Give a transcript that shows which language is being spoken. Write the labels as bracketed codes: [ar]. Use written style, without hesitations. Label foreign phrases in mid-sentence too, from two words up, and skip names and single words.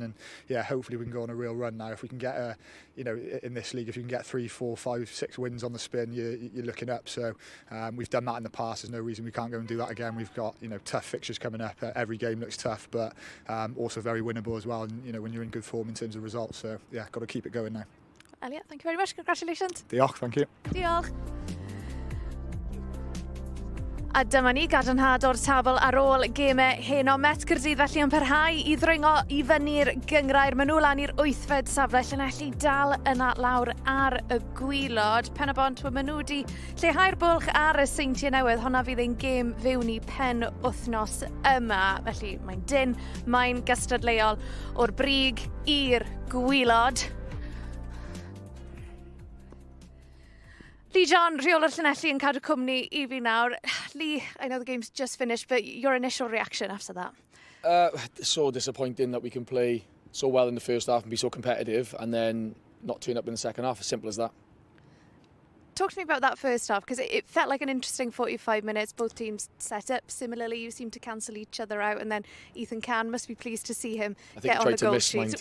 [en] And yeah, hopefully we can go on a real run now. If we can get in this league, if you can get 3, 4, 5, 6 wins on the spin, you're looking up. So we've done that in the past. There's no reason we can't go and do that again. We've got tough fixtures coming up. Every game looks tough, but also very winnable as well, and when you're in good form in terms of results, so yeah, got to keep it going now. Elliot, thank you very much, congratulations. Diolch, thank you. [cy] Diolch. A dyma ni gadarnhad o'r tabl ar ôl gemau heno. Met Caerdydd felly yn parhau i ddringo i fyny'r gyngrair. Maen nhw lan i'r 8fed safle. Llanelli dal yna lawr ar y gwylod. Penabont, maen nhw wedi lleihau'r bwlch ar y Seintiau Newydd. Honna fydd ein gêm fewn i pen wythnos yma. Felly mae'n dyn, mae'n gystadleuol o'r brig i'r gwylod. Lee John, rheolwr Llanelli yn cadw cwmni i fi nawr. [en] Lee, I know the game's just finished, but your initial reaction after that? So disappointing that we can play so well in the first half and be so competitive and then not turn up in the second half, as simple as that. talk to me about that first half, because it felt like an interesting 45 minutes. Both teams set up similarly. You seem to cancel each other out, and then Ethan Can must be pleased to see him get on the goal sheet.